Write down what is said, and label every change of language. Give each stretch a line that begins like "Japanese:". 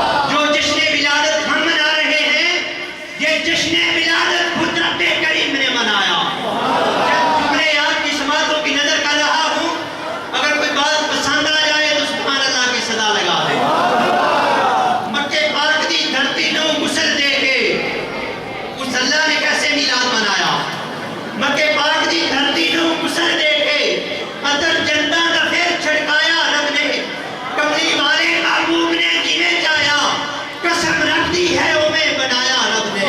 Urdu: جو جشن ولادت ہم منا رہے ہیں، یہ جشن ولادت خود رب کریم نے منایا. جب جملے آپ کی سماعتوں کی نظر کر رہا ہوں، اگر کوئی بات پسند آ جائے تو سبحان اللہ کی صدا لگا دے.
Punjabi: مکے پاک دی دھرتی نو غسل دے کے اس اللہ نے کیسے میلاد منایا. مکے پاک دی دھرتی نو غسل دے کے اندر جنتاں دا پھر چھڑکایا رب نے. کملی والے محبوب نے جنہیں چاہیا، قسم رکھ دی ہے او میں بنایا رب نے.